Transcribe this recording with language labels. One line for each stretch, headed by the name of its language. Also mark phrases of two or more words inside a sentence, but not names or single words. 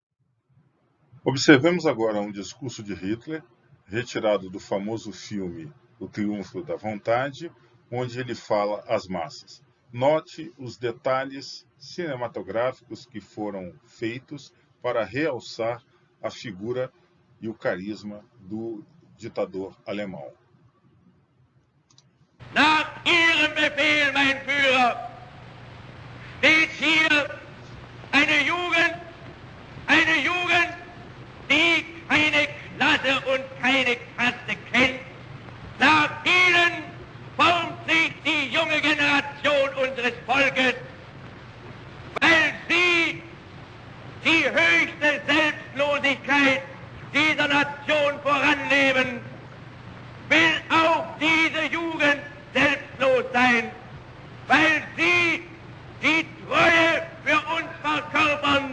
Portuguese: Observemos agora um discurso de Hitler, retirado do famoso filme O Triunfo da Vontade, onde ele fala às massas. Note os detalhes cinematográficos que foram feitos para realçar a figura e o carisma do ditador alemão.
German: Nach Ihrem Befehl, mein Führer, steht hier eine Jugend, die keine Klasse und keine Kaste kennt. Nach ihnen formt sich die junge Generation unseres Volkes, weil sie die höchste Selbstlosigkeit dieser Nation voranleben, will auch diese Jugend selbstlos sein, weil sie die Treue für uns verkörpern.